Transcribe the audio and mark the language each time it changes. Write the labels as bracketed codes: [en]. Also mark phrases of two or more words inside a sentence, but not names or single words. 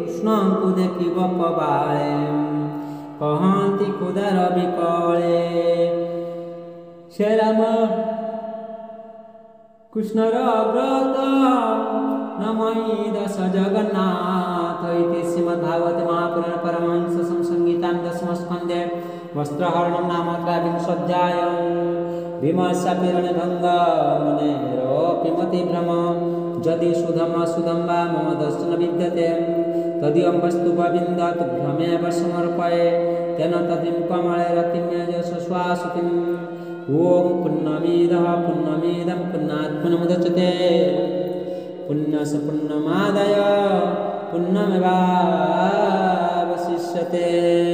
[or] କୃଷ୍ଣଙ୍କୁ ଦେଖି ଗୋପ ବାଳେ କହନ୍ତି ଖୁଦାର ବିକଳେ ସେ ରାମ କୃଷ୍ଣର ବ୍ରତ ନମଇ ଦଶ [sa] ଜଗନ୍ନାଥ ଇତି ଶ୍ରୀମଦ୍ଭାଗବତେ ମହାପୁରାଣ ପରମହଂସ ସଂହିତାଂ ଦଶମ ସ୍କନ୍ଧେ वस्त्रहरणं नाम त्रयोविंशोऽध्यायः भीमशापीरणे भङ्ग मुनेरोऽपि मतिभ्रम यदि शुद्धम् अशुद्धं वा मम दर्शन विद्यते तदियं वस्तु गोविन्द तुभ्यमेव समर्पये तेन तदिं कमले रतिं यशस्वासुतिम् ॐ पुण्यमिदः पुण्यमिदं पुण्यात् पुण्यमुदच्यते पुण्यस्य पुण्यमादाय पुण्यमेवावशिष्यते।